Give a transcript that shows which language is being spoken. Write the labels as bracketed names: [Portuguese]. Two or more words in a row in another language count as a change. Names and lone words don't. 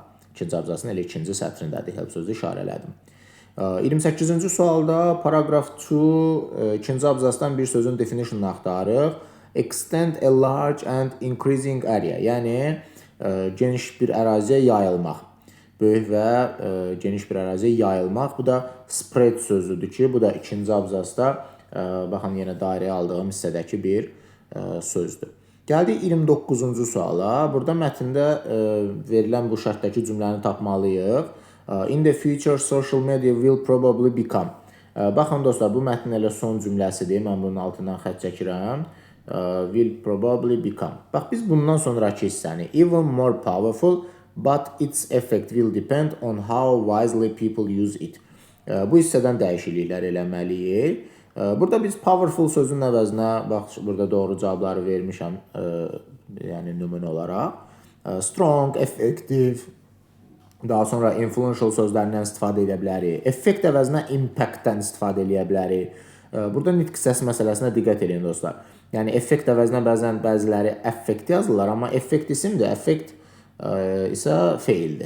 [Azerbaijani] İkinci abzasının elə ikinci sətrindədir, help sözü işarələdim. 28-ci sualda paragraf 2 ikinci abzasdan bir sözün definitionunu axtarırıq. [English] Extend a large and increasing area, [Azerbaijani] yəni geniş bir əraziyə yayılmaq. Böyük və geniş bir əraziyə yayılmaq. Bu da spread sözüdür ki, bu da ikinci abzasda baxın yenə dairəyə aldığım hissədəki bir sözdür. Gəldik 29-cu suala. Burada mətndə verilən bu şərtdəki cümləni tapmalıyıq. [English] In the future, social media will probably become. [Azerbaijani] Baxın dostlar, bu mətnin elə son cümləsidir. Mən bunun altından xətt çəkirəm. [English] Will probably become. [Azerbaijani] Bax, biz bundan sonraki hissəni [English] even more powerful, but its effect will depend on how wisely people use it. [Azerbaijani] Bu hissədən dəyişikliklər eləməliyik. Burada biz powerful sözün əvəzinə, bax, burada doğru cavabları vermişəm, yəni nümunə olaraq. [English] Strong, effective, [Azerbaijani] daha sonra influential sözlərindən istifadə edə bilərik. Effect əvəzinə impact-dən istifadə edə bilərik. Burada nitq hissəsi məsələsinə diqqət edin dostlar. Yəni effekt əvəzinə bəziləri effekt yazırlar, amma effekt isimdir, effekt isə feildir.